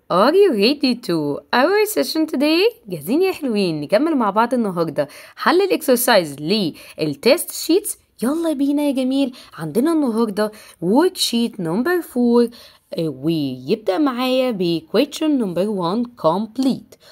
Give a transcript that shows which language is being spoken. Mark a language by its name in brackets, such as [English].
[English] Are you ready to our session today? [Arabic] جاهزين يا حلوين نكمل مع بعض النهاردة حل الاكسرسايز للتست شيتس. يلا بينا يا جميل. عندنا النهاردة [English] work sheet number 4 [Arabic] ويبدأ معايا ب [English] question number 1 complete.